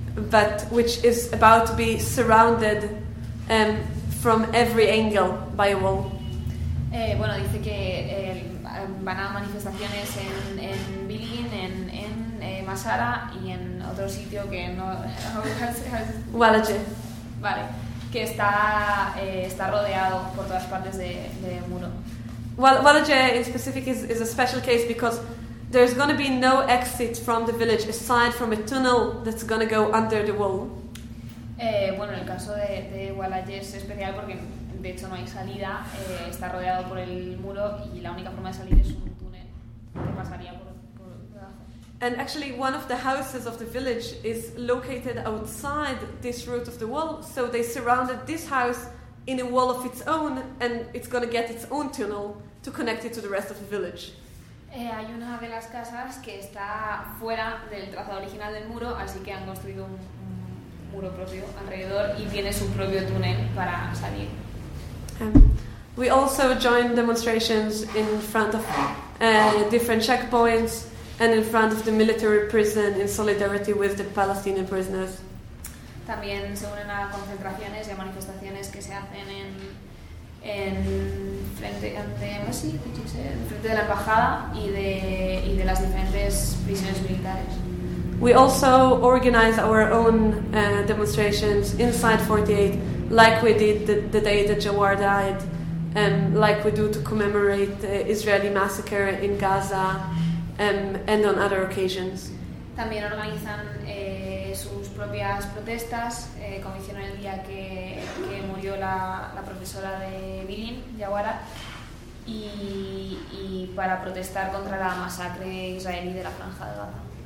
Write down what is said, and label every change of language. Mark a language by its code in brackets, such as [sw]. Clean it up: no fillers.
[en] But which is about to be surrounded from every angle by a wall. [es] Bueno, dice que van a manifestaciones en Berlin, en Maasra y en otro sitio que no. Walaja. Vale. Que está rodeado por todas partes de muro. [en] Well, Walaja in specific is a special case because there's going to be no exit from the village aside from a tunnel that's going to go under the wall. [es] Bueno, en el caso de Walayer es especial porque de hecho no hay salida, está rodeado por el muro y la única forma de salir es un túnel que pasaría por [en] And actually, one of the houses of the village is located outside this route of the wall, so they surrounded this house in a wall of its own, and it's going to get its own tunnel to connect it to the rest of the village. [es] Hay una de las casas que está fuera del trazado original del muro, así que han construido un muro propio alrededor y tiene su propio túnel para salir. [en] We also join demonstrations in front of different checkpoints. And in front of the military prison in solidarity with the Palestinian prisoners. [es] También se unen a concentraciones y a manifestaciones que se hacen en frente ante frente de la embajada y de las diferentes prisiones militares. [en] We also organize our own demonstrations inside 48, like we did the day that Jawar died, like we do to commemorate the Israeli massacre in Gaza. And on other occasions. [es] También organizan sus propias protestas, como hicieron el día que murió la profesora de Bilin, Yawara, y para protestar contra la masacre israelí de la Franja de Gaza.